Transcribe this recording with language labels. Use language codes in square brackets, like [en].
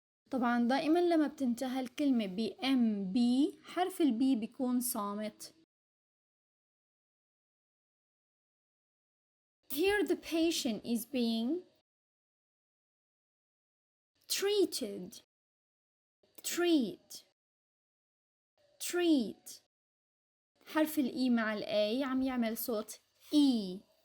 [ar] طبعا دائما لما بتنتهي الكلمة ب M B حرف ال B بيكون صامت. [en] Here the patient is being treated. Treat. Treat. [ar] حرف ال E مع ال A عم يعمل صوت E.